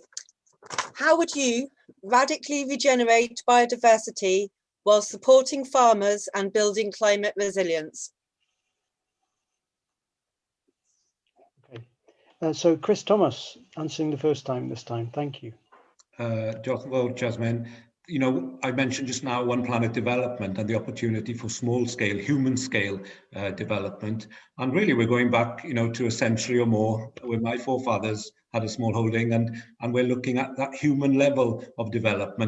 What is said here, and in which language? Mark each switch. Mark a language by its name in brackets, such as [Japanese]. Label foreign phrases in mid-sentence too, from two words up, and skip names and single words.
[English] How would you radically regenerate biodiversity while supporting farmers and building climate resilience? Okay. So Chris Thomas answering the first time this time. Thank you. [Welsh] Diolch yn fawr, Jasmine. [English] You know, I mentioned just now One Planet development and the opportunity for small scale, human scale development. And really we're going back, you know, to a century or more where my forefathers had a small holding, and we're looking at that human level of development.